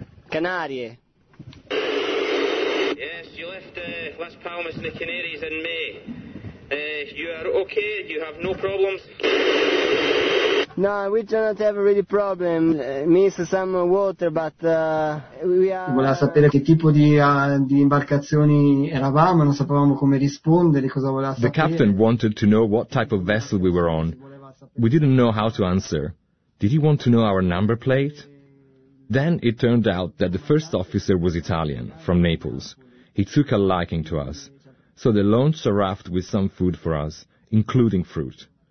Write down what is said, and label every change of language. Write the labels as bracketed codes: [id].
[it] Canarie. [en] Yes, you left Las Palmas in the Canaries in May. You are okay? You have no problems? No, we do not have a really problem. Miss some water, but we are. [it] Voleva sapere che tipo di imbarcazioni eravamo, non sapevamo come rispondere, cosa voleva sapere. [en] The captain wanted to know what type of vessel we were on. We didn't know how to answer. Did he want to know our number plate? Then it turned out that the first officer was Italian, from Naples. He took a liking to us. So they launched a raft with some food for us, including fruit.